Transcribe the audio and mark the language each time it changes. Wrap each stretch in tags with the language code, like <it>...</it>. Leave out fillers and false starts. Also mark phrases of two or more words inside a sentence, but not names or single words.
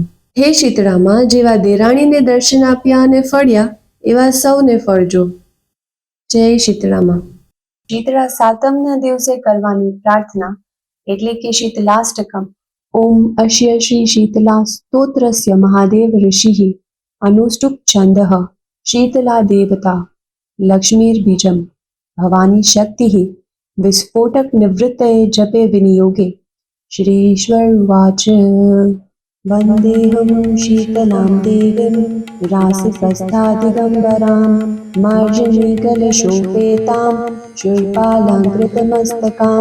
<gu>હે શીતળામા, જેવા દેરાણીને દર્શન આપ્યા અને ફળ્યા એવા સૌને ફળજો. જય શીતળામા. શીતળા સાતમના દિવસે કરવાની પ્રાર્થના એટલે કે શીતલાષ્ટકમ.</gu> <sa>ઓમ અશ્ય શ્રી શીતલા સ્તોત્રસ્ય મહાદેવ ઋષિ અનુષ્ટુપ છંદઃ. शीतला देवता लक्ष्मीर्बीजं भवानी शक्तिः विस्फोटकनिवृत्तये जपे विनियोगे। श्रीश्वर उवाच वन्देऽहं शीतलां देवीं रासप्रस्थादिगम्बरां मार्जनीकलशोपेतां शूर्पालङ्कृतमस्तकां।</sa>